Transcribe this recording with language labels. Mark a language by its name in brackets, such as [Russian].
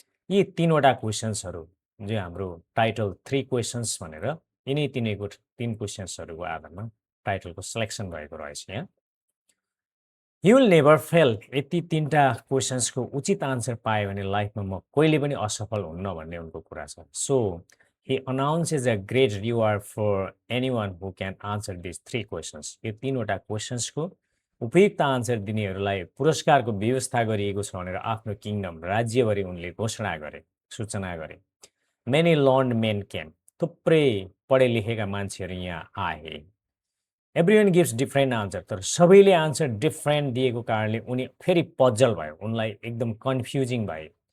[Nepali] यी तीनवटा क्वेसन्सहरू जो हाम्रो टाइटल 3 क्वेसन्स भनेर यिनै तीन क्वेसन्सहरूको आधारमा टाइटलको सिलेक्सन भएको रहेछ। यहाँ [English] you will never fail, [Nepali] यति तीनवटा क्वेसन्सको उचित आन्सर पायो भने लाइफमा म कहिले पनि असफल हुन्न भन्ने उनको कुरा छ। [English] So he announces a great reward for anyone who can answer this 3 questions. [Nepali] यो तीनवटा क्वेसन्सको उपयुक्त आन्सर दिनेहरूलाई पुरस्कारको व्यवस्था गरिएको छ भनेर आफ्नो किङडम, राज्यभरि उनले घोषणा गरे, सूचना गरे। [English] many learned men came, [Nepali] थुप्रै पढे लेखेका मान्छेहरू यहाँ आए। [English] everyone gives different answer, [Nepali] तर सबैले आन्सर डिफ्रेन्ट दिएको कारणले उनी फेरि पजल भयो, उनलाई एकदम कन्फ्युजिङ भए।